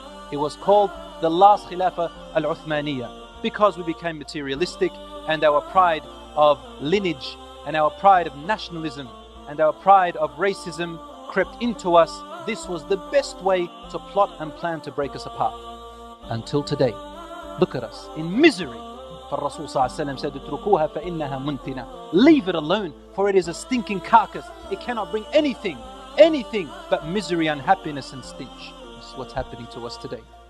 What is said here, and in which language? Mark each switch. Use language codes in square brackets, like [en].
[en] It was called the last Khilafah al-Uthmaniyya, because we became materialistic and our pride of lineage and our pride of nationalism and our pride of racism crept into us. This was the best way to plot and plan to break us apart. Until today, look at us in misery, [ar] فالرسول صلى الله عليه وسلم [en] said, [ar] اتركوها فإنها منتنة. [en] Leave it alone, for it is a stinking carcass. It cannot bring anything but misery, unhappiness and stench. This is what's happening to us today.